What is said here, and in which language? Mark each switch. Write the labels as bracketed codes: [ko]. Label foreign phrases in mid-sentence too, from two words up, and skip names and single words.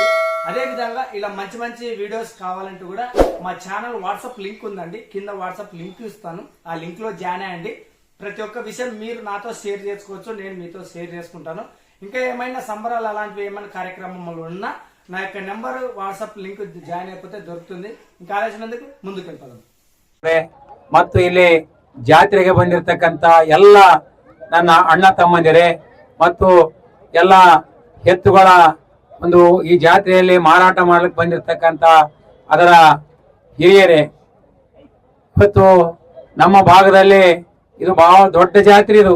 [te] అదే విధంగా ఇలా మంచి మంచి వీడియోస్ కావాలంటే కూడా మా ఛానల్ వాట్సాప్ లింక్ ఉందండి, కింద వాట్సాప్ లింక్ ఇస్తాను. ఆ లింక్ లో జాయిన్ అయ్యండి. ప్రతి ఒక్క విషయం మీరు నాతో షేర్ చేసుకోవచ్చు, నేను మీతో షేర్ చేసుకుంటాను. ఇంకా ఏమైనా సంబరాలు అలాంటివి ఏమైనా కార్యక్రమాలు ఉన్నా నా యొక్క నెంబర్ [en] WhatsApp link join [te] అయిపోతే దొరుకుతుంది. ఇంకా ఆలోచనందుకు ముందుకు వెళ్ళిపోదాం. [kn] ಮತ್ತು ಇಲ್ಲಿ ಜಾತ್ರೆಗೆ ಬಂದಿರತಕ್ಕಂತ ಎಲ್ಲ ನನ್ನ ಅಣ್ಣ ತಮ್ಮಂದಿರೇ ಮತ್ತು ಎಲ್ಲ ಎತ್ತುಗಳ ಒಂದು ಈ ಜಾತ್ರೆಯಲ್ಲಿ ಮಾರಾಟ ಮಾಡಲಿಕ್ಕೆ ಬಂದಿರತಕ್ಕಂತ ಅದರ ಹಿರಿಯರೇ, ಇವತ್ತು ನಮ್ಮ ಭಾಗದಲ್ಲಿ ಇದು ಬಹಳ ದೊಡ್ಡ ಜಾತ್ರೆ ಇದು.